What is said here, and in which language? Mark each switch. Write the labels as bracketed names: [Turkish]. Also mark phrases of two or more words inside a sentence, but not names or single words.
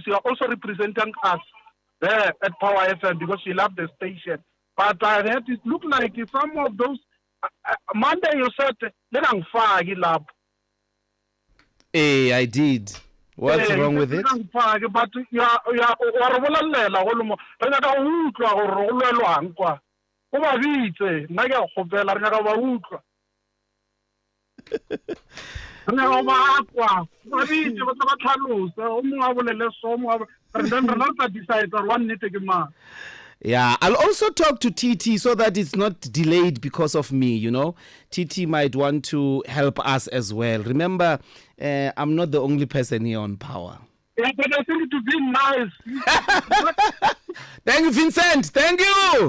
[English] You are also representing us there at Power FM because you love the station. But I heard it look like some of those Monday you said, "Let them fire lab." Hey, I did. What's wrong with it? But you are [Tswana] bolelela go lomo re nyaka go utlwa gore go lwelwang kwa go ba bitse nna ke a gopela re nyaka ba utlwa re nyaka ba kwa ba bitse ba tla tlhalosa o mongwe a bolele so mo re then re na tla decide gore wa nnete ke mang. [English] Yeah, I'll also talk to TT so that it's not delayed because of me, you know. TT might want to help us as well. Remember, I'm not the only person here on power. Yeah, but I think it would be nice. Thank you, Vincent. Thank you.